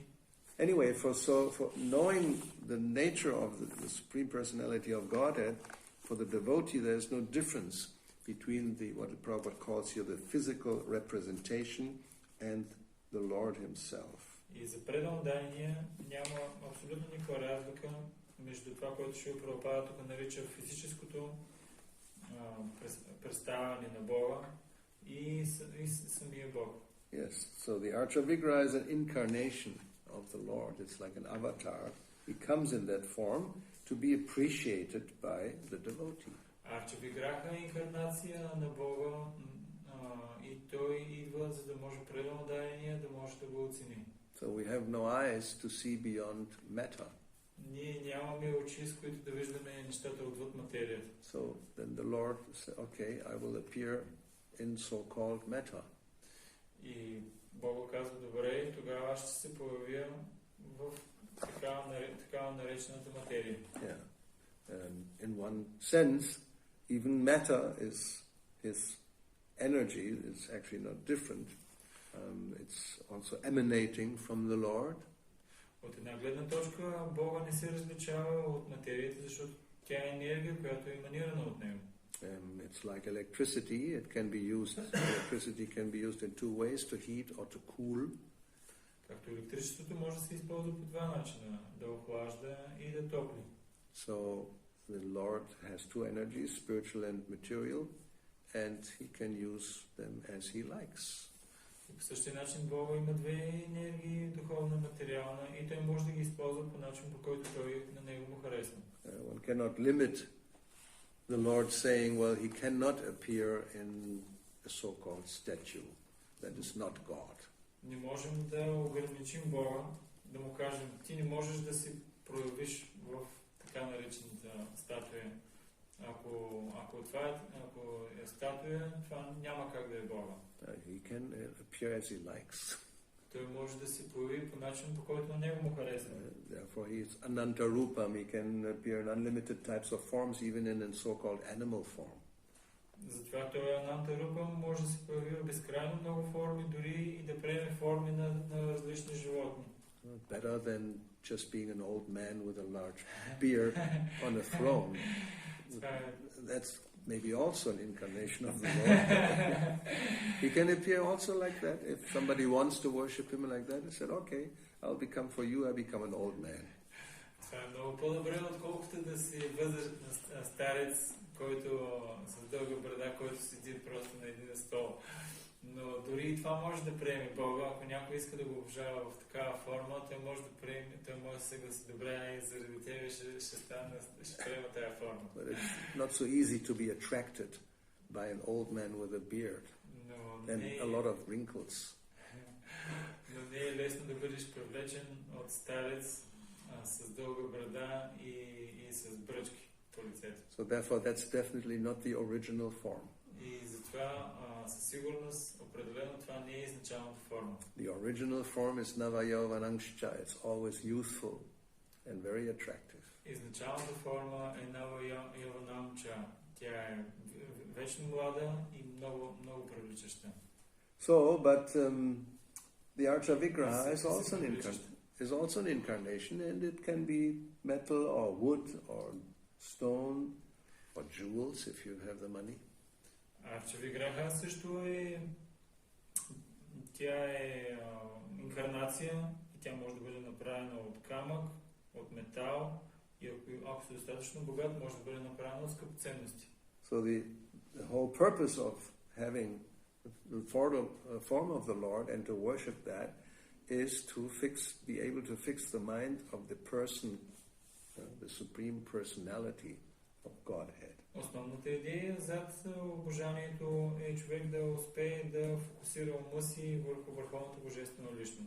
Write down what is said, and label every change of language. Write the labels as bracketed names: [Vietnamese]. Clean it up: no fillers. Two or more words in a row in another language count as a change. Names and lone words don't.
[English] Anyway, for knowing the nature of the Supreme Personality of Godhead, for the devotee there is no difference between what the Prabhupada calls here the physical representation and the Lord himself. [Bulgarian] И за преданодаяние няма абсолютно никаква разлика между това, което Шрила Прабхупада тук нарича физическото представяне на Бога и самия Бог. [English] Yes, so the Archa-vigraha is an incarnation of the Lord. It's like an avatar. He comes in that form to be appreciated by the devotee. [Bulgarian] Арча-виграха е инкарнация на Бога и той идва, за да може преданодаяние да може да го оцени. [English] So we have no eyes to see beyond matter. [Bulgarian] Ние нямаме очи, с които да виждаме нещата отвъд материята. [English] So then the Lord said, okay, I will appear in so-called matter. [Bulgarian] И Бог казва, добре, тогава ще се появя в такава наречената материя. [English] Yeah. In one sense, even matter is his energy. It's actually not different. It's also emanating from the Lord. [Bulgarian] От една гледна точка Бога не се различава от материята, защото тя е енергия, която е еманирана от него. [English] It's like electricity. Electricity can be used in two ways, to heat or to cool. [Bulgarian] Както електричеството може да се използва по два начина, да охлажда и да топли. [English] So the Lord has two energies, spiritual and material, and he can use them as he likes. [Bulgarian] И по същия начин Бога има две енергии, духовна и материална, и той може да ги използва по начин, по който той на него му харесва. [English] One cannot limit the Lord saying, well, he cannot appear in a so-called statue. That is not God. [Bulgarian] Не можем да ограничим Бога, да му кажем, ти не можеш да се проявиш в така наречената статуя. Ако е статуя, това няма как да е Бога. [English] He can appear as he likes. [Bulgarian] Той може да се появи по начин, по който на него му харесва. [English] Therefore he is [Sanskrit] अनन्त रूपम्. [English] He can appear in unlimited types of forms, even in so-called animal form. [Bulgarian] Затова той [Sanskrit] अनन्त रूपम् [Bulgarian] може да се появи в безкрайно много форми, дори и да приеме форми на различни животни. [English] Better than just being an old man with a large beard on a throne. That's maybe also an incarnation of the Lord. He can appear also like that. If somebody wants to worship him like that, he said, okay, I'll become for you, I become an old man. [Bulgarian] Това е много по-добре, отколкото да си възрастен старец, който с дълга брада, който седи просто на един стол. Но дори и това може да приеме Бога. Ако някой иска да го обожава в такава форма, той може да приеме, той може да се гласи добре и заради тебе ще приема тая форма. [English] But it's not so easy to be attracted by an old man with a beard and a lot of wrinkles. [Bulgarian] Но не е лесно да бъдеш привлечен от старец с дълга брада и с бръчки по лицето. [English] So therefore that's definitely not the original form. [Bulgarian] И затова със сигурност определено това не е изначалната форма. [English] The original form is navayavanangscha. It's always youthful and very attractive. [Bulgarian] Изначалната форма е navayavanangscha. Тя е вечно млада и много, много привличаща. [English] So, but the Archa-vigraha is also an incarnation, and it can be metal or wood or stone or jewels if you have the money. [Bulgarian] Арча-виграха също е, тя е инкарнация и тя може да бъде направена от камък, от метал и ако си достатъчно богат, може да бъде направена от скъпоценности. [English] So the whole purpose of having the form of the Lord and to worship that is to be able to fix the mind of the person, the supreme personality of Godhead. [Bulgarian] Основната идея зад обожанието е човек да успее да фокусира ума си върху върховната божествена личност.